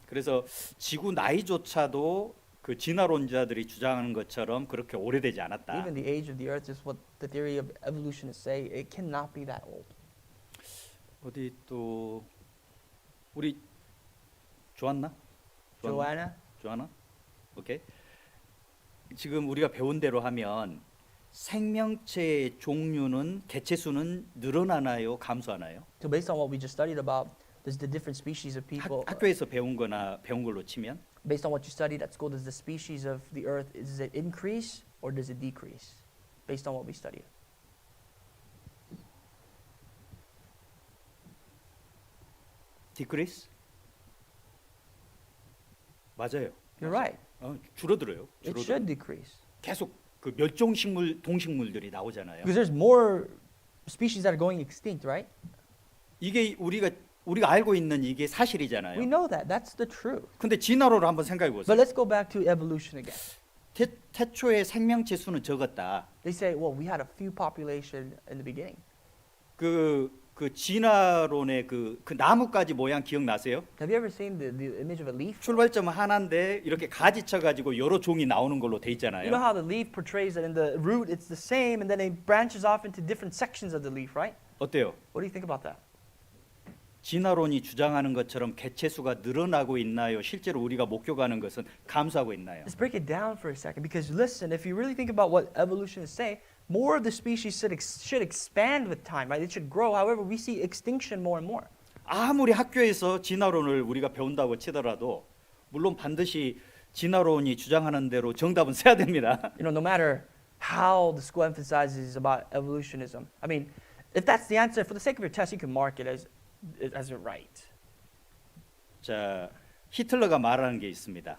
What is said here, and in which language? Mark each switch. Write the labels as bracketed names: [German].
[Korean] 그래서 지구 나이조차도 그 진화론자들이 주장하는 것처럼 그렇게 오래되지 않았다. [English] Even the age of the Earth is what the theory of evolutionists say. It cannot be that old. [Korean] 어디 또 우리 좋았나? 좋았나? 오케이. 지금 우리가 배운 대로 하면 생명체의 종류는 개체 수는 늘어나나요, 감소하나요? [English] So based on what we just studied about, does the different species of people, [Korean] 학교에서 배운 걸로 치면 [English] based on what you studied at school, does the species of the earth, does it increase or does it decrease? Based on what we studied. 디크리스? [Korean] 맞아요. [English] You're right. [Korean] 줄어들어요. [English] It should decrease. [Korean] 계속 그 멸종식물 동식물들이 나오잖아요. [English] Because there's more species that are going extinct, right? [Korean] 이게 우리가 알고 있는 이게 사실이잖아요. [English] We know that. That's the truth. [Korean] 근데 진화론을 한번 생각해 [English] But [Korean] 보세요. [English] let's go back to evolution again. [Korean] 태초의 생명체 수는 적었다. [English] They say, well, we had a few population in the beginning. [Korean] 그 진화론의 그 나뭇가지 모양 기억나세요? [English] Have you ever seen the image of a leaf? [Korean] 출발점은 하나인데 이렇게 가지 쳐가지고 여러 종이 나오는 걸로 돼 [English] You [Korean] 있잖아요. [English] know how the leaf portrays that in the root it's the same and then it branches off into different sections of the leaf, right? [Korean] 어때요? [English] What do you think about that? [Korean] 진화론이 주장하는 것처럼 개체 수가 늘어나고 있나요? 실제로 우리가 목격하는 것은 감소하고 있나요? [English] Let's break it down for a second because listen, if you really think about what evolutionists say, more of the species should expand with time, right? It should grow. However, we see extinction more and more. [Korean] 아무리 학교에서 진화론을 우리가 배운다고 치더라도 물론 반드시 진화론이 주장하는 대로 정답은 써야 됩니다. [English] You know, no matter how the school emphasizes about evolutionism. I mean, if that's the answer, for the sake of your test, you can mark it as it right. [Korean] 자, 히틀러가 말하는 게 있습니다.